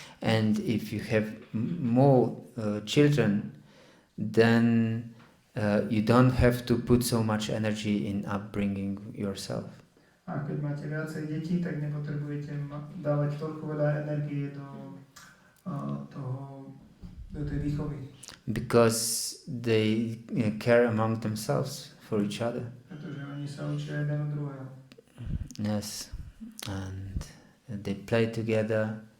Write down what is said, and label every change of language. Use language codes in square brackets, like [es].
[en] And if you have more children, then you don't have to put so much energy in upbringing yourself. [sk] A keď máte viacej detí, tak nepotrebujete dávať toľko veľa energie do tej výchovy. [en] Because they care among themselves for each other. [sk] Pretože oni sa učia jeden od druhého. [en] Yes, and they play together.